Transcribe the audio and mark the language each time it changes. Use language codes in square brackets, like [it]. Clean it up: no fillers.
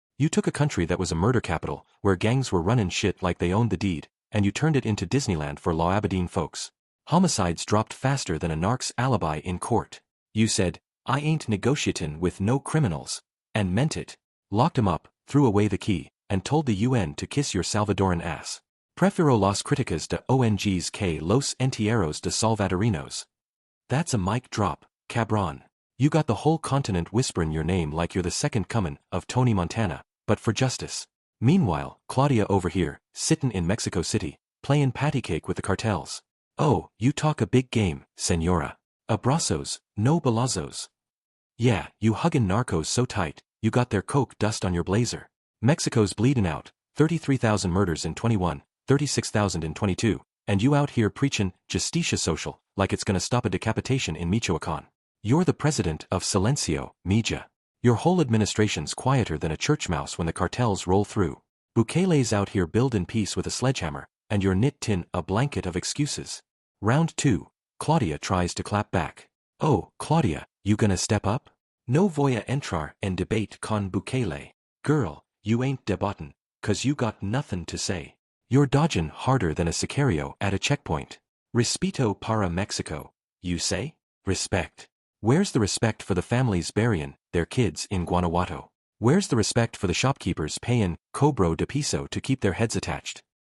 [en] You took a country that was a murder capital, where gangs were running shit like they owned the deed, and you turned it into Disneyland for Law Aberdeen folks. Homicides dropped faster than a narc's alibi in court. You said, I ain't negotiatin' with no criminals. And meant it. Locked 'em up, threw away the key, and told the UN to kiss your Salvadoran ass. [es] Prefiro las críticas de ONGs que los entierros de salvadorinos. [en] That's a mic drop, cabron. You got the whole continent whisperin' your name like you're the second comin' of Tony Montana, but for justice. Meanwhile, Claudia over here, sittin' in Mexico City, playin' patty cake with the cartels. Oh, you talk a big game, senora. [es] Abrazos, no balazos. [en] Yeah, you huggin' narcos so tight, you got their coke dust on your blazer. Mexico's bleedin' out, 33,000 murders in 21, 36,000 in 22, and you out here preachin' [es] justicia social, [en] like it's gonna stop a decapitation in Michoacan. You're the president of Silencio, Mija. Your whole administration's quieter than a church mouse when the cartels roll through. Bukele's out here buildin' peace with a sledgehammer, and you're knit-tin a blanket of excuses. Round 2. Claudia tries to clap back. Oh, Claudia, you gonna step up? [es] No voy a entrar en debate con Bukele. [en] Girl, you ain't debatin', 'cause you got nothin' to say. You're dodgin' harder than a sicario at a checkpoint. [es] Respeto para Mexico, [en] you say? Respect. Where's the respect for the families buryin' their kids in Guanajuato? Where's the respect for the shopkeepers payin' cobro de piso to keep their heads attached?